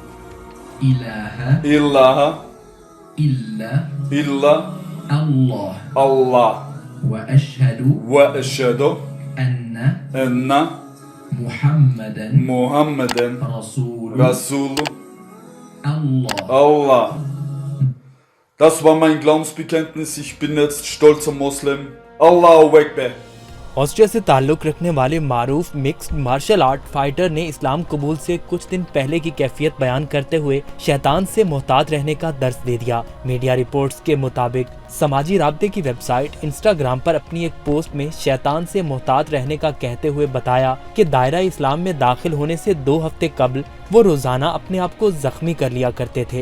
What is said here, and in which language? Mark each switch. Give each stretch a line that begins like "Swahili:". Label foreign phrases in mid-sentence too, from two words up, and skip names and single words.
Arabic: الہ الہ الا الا اللہ اللہ واشہد واشہد ان ان محمدا محمدا رسول رسول اللہ۔ Allah.
German: Das war mein Glaubensbekenntnis. Ich bin jetzt stolzer Moslem.
Arabic: الله أكبر.
Urdu: آسٹریا سے تعلق رکھنے والے معروف
English: mixed martial art fighter
Urdu: نے اسلام قبول سے کچھ دن پہلے کی کیفیت بیان کرتے ہوئے شیطان سے محتاط رہنے کا درس دے دیا۔
English: media reports
Urdu: کے مطابق سماجی رابطے کی ویب سائٹ انسٹاگرام پر اپنی ایک پوسٹ میں شیطان سے محتاط رہنے کا کہتے ہوئے بتایا کہ دائرہ اسلام میں داخل ہونے سے 2 ہفتے قبل وہ روزانہ اپنے آپ کو زخمی کر لیا کرتے تھے۔